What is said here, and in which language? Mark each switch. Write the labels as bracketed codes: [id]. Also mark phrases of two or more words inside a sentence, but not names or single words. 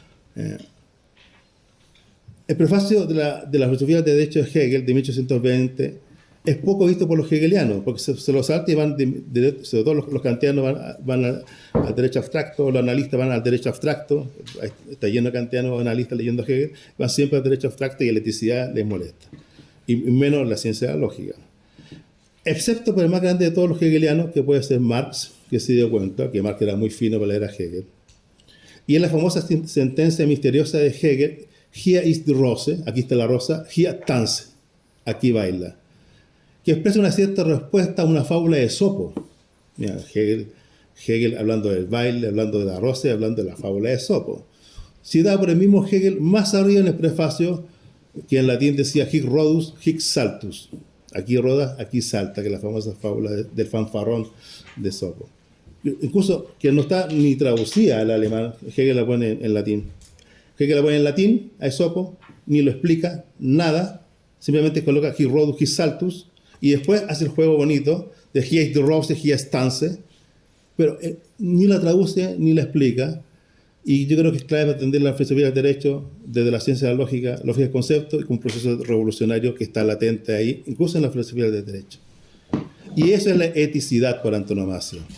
[es] El prefacio de la filosofía del derecho de Hegel, de 1820, es poco visto por los hegelianos, porque se lo salta y van, sobre todo los kantianos van al derecho abstracto, los analistas van al derecho abstracto, está lleno de kantianos analistas leyendo Hegel, van siempre al derecho abstracto y la eticidad les molesta, y menos la ciencia de la lógica. Excepto por el más grande de todos los hegelianos, que puede ser Marx, que se dio cuenta que Marx era muy fino para leer a Hegel. Y en la famosa sentencia misteriosa de Hegel, [de] Hier ist die Rose, [es] aquí está la rosa, [de] hier tanze, [es] aquí baila, que expresa una cierta respuesta a una fábula de Esopo. Mira, Hegel hablando del baile, hablando de la rosa y hablando de la fábula de Esopo. Citada por el mismo Hegel más arriba en el prefacio, que en latín decía [la] hic rodus, hic saltus. [es] Aquí roda, aquí salta, que es la famosa fábula del fanfarrón de Esopo. Incluso que no está ni traducida al alemán, Hegel la pone en latín. Hegel la pone en latín a Esopo, ni lo explica, nada, simplemente coloca [la] hic rodus, hic saltus, [es] y después hace el juego bonito de [de] hier ist die Rose, hier ist tanze, [es] pero ni la traduce ni la explica. Y yo creo que es clave para entender la filosofía del derecho desde la ciencia de la lógica del concepto, y con un proceso revolucionario que está latente ahí, incluso en la filosofía del derecho. Y eso es la eticidad por antonomasia.